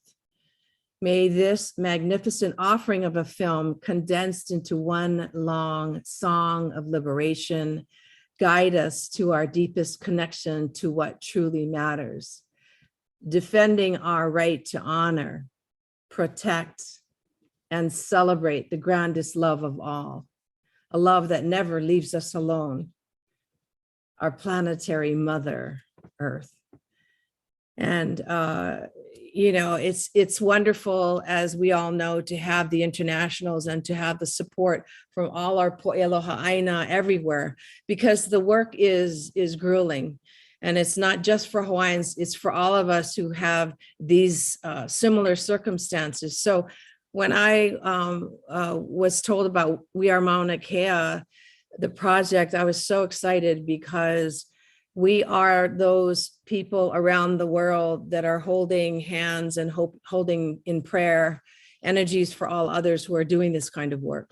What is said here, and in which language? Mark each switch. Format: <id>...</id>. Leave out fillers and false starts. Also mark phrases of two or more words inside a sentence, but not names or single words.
<en>May this magnificent offering of a film condensed into one long song of liberation guide us to our deepest connection to what truly matters, defending our right to honor, protect, and celebrate the grandest love of all, a love that never leaves us alone, our planetary mother, Earth. And, you know, it's wonderful, as we all know, to have the internationals and to have the support from all our</en> <haw>po'eloha ʻāina</haw> <en>everywhere, because the work is grueling. And it's not just for Hawaiians, it's for all of us who have these similar circumstances. So when I was told about We Are Maunakea, the project, I was so excited, because we are those people around the world that are holding hands and holding in prayer energies for all others who are doing this kind of work.</en>